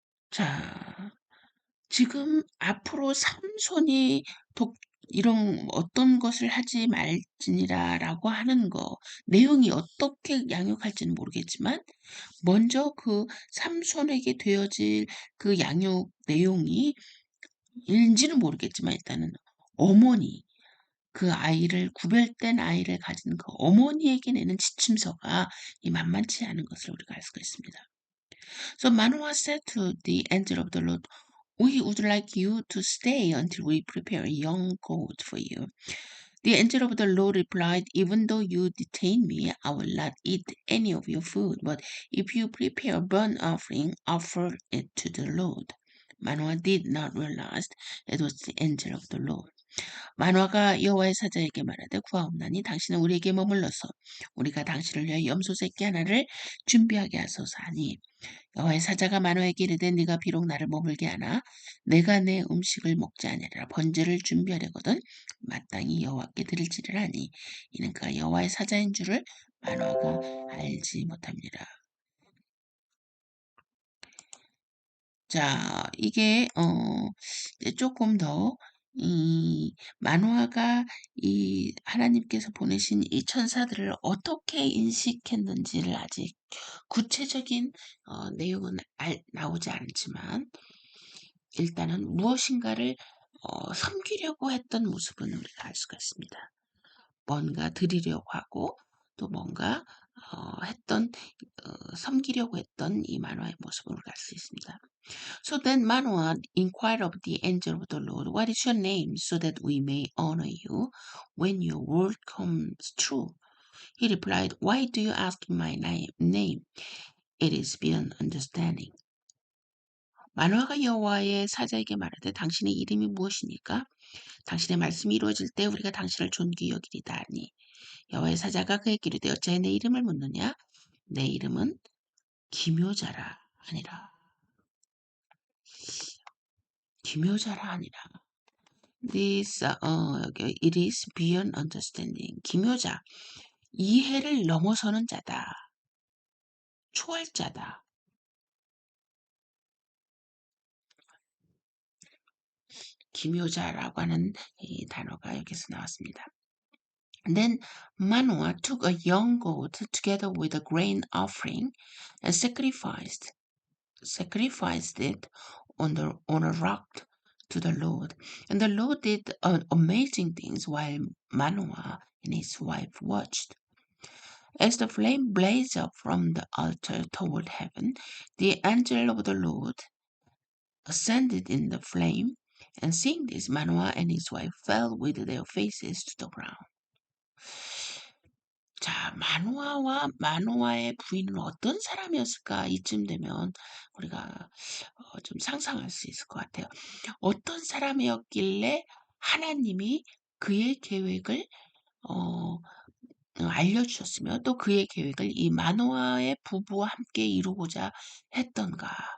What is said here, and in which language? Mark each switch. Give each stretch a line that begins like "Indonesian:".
Korean: 자, 지금 앞으로 삼손이 이런 어떤 것을 하지 말지니라라고 하는 거 내용이 어떻게 양육할지는 모르겠지만 먼저 그 삼손에게 되어질 그 양육 내용이 인지는 모르겠지만 일단은 어머니 그 아이를 구별된 아이를 가진 그 어머니에게 내는 지침서가 이 만만치 않은 것을 우리가 알 수가 있습니다.
English: So Manoah said to the angel of the Lord, "We would like you to stay until we prepare a young goat for you." The angel of the Lord replied, "Even though you detain me, I will not eat any of your food. But if you prepare a burnt offering, offer it to the Lord." Manoah did not realize it was the angel of the Lord.
Korean: 만화가 여호와의 사자에게 말하되 구하옵나니 당신은 우리에게 머물러서 우리가 당신을 위하여 염소 새끼 하나를 준비하게 하소서 하니 여호와의 사자가 만화에게 이르되 네가 비록 나를 머물게 하나 내가 내 음식을 먹지 아니하리라 번제를 준비하려거든 마땅히 여호와께 드릴지를 하니 이는 그가 여호와의 사자인 줄을 만화가 알지 못합니다. 자, 이게 이제 조금 더 이 만화가 이 하나님께서 보내신 이 천사들을 어떻게 인식했는지를 아직 구체적인 내용은 나오지 않지만 일단은 무엇인가를 섬기려고 했던 모습은 우리가 알 수가 있습니다. 뭔가 드리려고 하고 또 뭔가 했던 섬기려고 했던 이 만화의 모습을 우리가 알 수 있습니다.
English: So then Manoah inquired of the angel of the Lord, What is your name, so that we may honor you when your word comes true? He replied, Why do you ask my name? It is beyond understanding.
Korean: 만화가 여호와의 사자에게 말하되 당신의 이름이 무엇입니까? 당신의 말씀이 이루어질 때 우리가 당신을 존귀히 여기리다 하니 여호와의 사자가 그에게 이르되 어찌하여 내 이름을 묻느냐? 내 이름은 기묘자라 하니라. 기묘자라 하니라.
English: It is beyond understanding.
Korean: 기묘자, 이해를 넘어서는 자다. 초월자다. 기묘자라고 하는 이 단어가 여기서 나왔습니다.
English: Then Manoah took a young goat together with a grain offering and sacrificed it on a rock to the Lord. And the Lord did amazing things while Manoah and his wife watched. As the flame blazed up from the altar toward heaven, the angel of the Lord ascended in the flame, and seeing this, Manoah and his wife fell with their faces to the ground.
Korean: 자, 마노아와 마노아의 부인은 어떤 사람이었을까? 이쯤 되면 우리가 좀 상상할 수 있을 것 같아요. 어떤 사람이었길래 하나님이 그의 계획을 알려주셨으며 또 그의 계획을 이 마노아의 부부와 함께 이루고자 했던가.